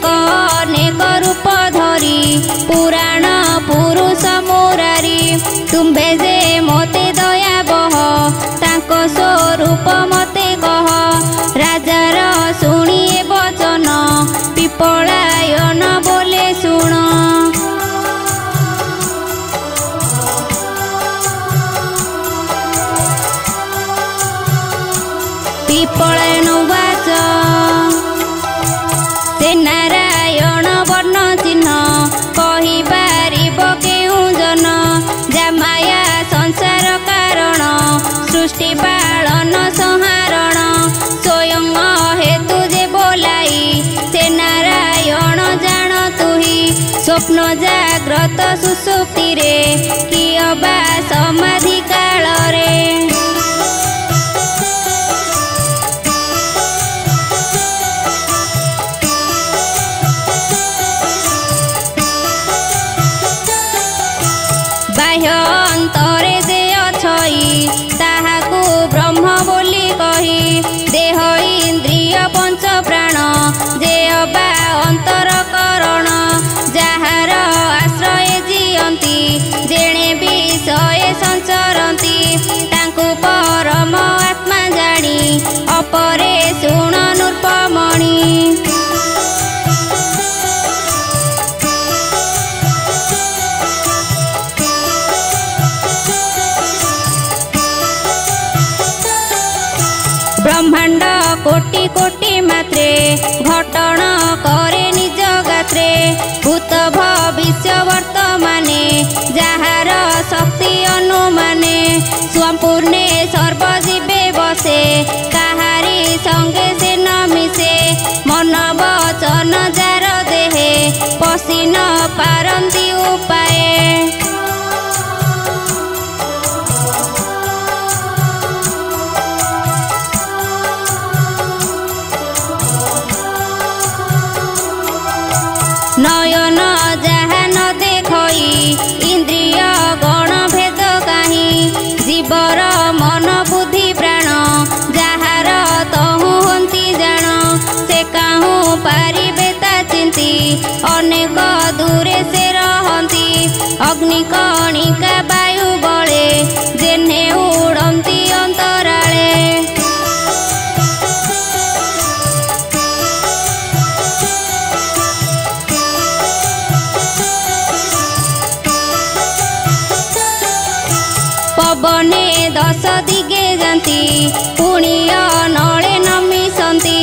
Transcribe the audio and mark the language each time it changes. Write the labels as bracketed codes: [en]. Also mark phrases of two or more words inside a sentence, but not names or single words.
[or] ଅନେକ ରୂପ ଧରି ପୁରାଣ ପୁରୁଷ ମୁରାରି ତୁମ୍ଭେ ଯେ ମତେ ଦୟା ବହ ତାକୁ ସ୍ୱରୂପ ମତେ କହ ରାଜାର ଶୁଣିଏ ବଚନ ପିପ୍ପଳାୟନ ବୋଲେ ଶୁଣ ପିପ୍ପଳାୟନ ବାଚ ସେ ନାରାୟଣ ବର୍ଣ୍ଣ ଚିହ୍ନ କହି ପାରିବ କେଉ ଜନ ଯାମାୟା ସଂସାର କାରଣ ସୃଷ୍ଟି ପାଳନ ସଂହାରଣ ସ୍ୱୟଂ ହେତୁ ଯେ ବୋଲାଇ ସେ ନାରାୟଣ ଜାଣ ତୁହି ସ୍ୱପ୍ନ ଜାଗ୍ରତ ସୁସୁପ୍ତି ରେ କିଅ ବା ସମାଧି କାଳ ରେ ଅନ୍ତରେ ଯେ ଅଛଇ ତାହାକୁ ବ୍ରହ୍ମ ବୋଲି କହି ଦେହ ଇନ୍ଦ୍ରିୟ ପଞ୍ଚ ପ୍ରାଣ ଯେ ଅବା ଅନ୍ତର କରଣ ଯାହାର ଆଶ୍ରୟ ଜିଅନ୍ତି ଯେଣେ ବିଷୟ ସଞ୍ଚରନ୍ତି ତାଙ୍କୁ ପରମ ଆତ୍ମା ଜାଣି ଅପରେ ଶୁଣ ନୃପମଣି ବ୍ରହ୍ମାଣ୍ଡ କୋଟି କୋଟି ମାତ୍ରେ ଘଟନ କରେ ନିଜ ଗାତ୍ରେ ଭୂତ ଭବିଷ୍ୟ ବର୍ତ୍ତମାନେ ଯାହାର ଶକ୍ତି ଅନୁମାନେ ସମ୍ପୂର୍ଣ୍ଣେ ସର୍ବଜୀବେ ବସେ କାହାରି ସଙ୍ଗେ ସେ ନ ମିଶେ ମନ ବଚନ ଯାର ଦେହେ ପଶି ନ ପାରନ୍ତି ଉପାୟେ ନୟନ ଯାହା ନ ଦେଖଇ ଇନ୍ଦ୍ରିୟ ଗଣ ଭେଦ କାହିଁ ଜୀବର ମନ ବୁଦ୍ଧି ପ୍ରାଣ ଯାହାର ତହୁଁ ହନ୍ତି ଜାଣ ସେ କାହୁଁ ପାରିବେ ତା ଚିନ୍ତି ଅନେକ ଦୂରେ ସେ ରହନ୍ତି ଅଗ୍ନି କଣିକା ବାୟୁ ବଳେ ଯେଣେ ଉଡ଼ନ୍ତି ଅନ୍ତରାଳେ ପବନେ ଦଶ ଦିଗେ ଯାନ୍ତି ପୁଣ୍ୟ ନଳେ ନ ମିଶନ୍ତି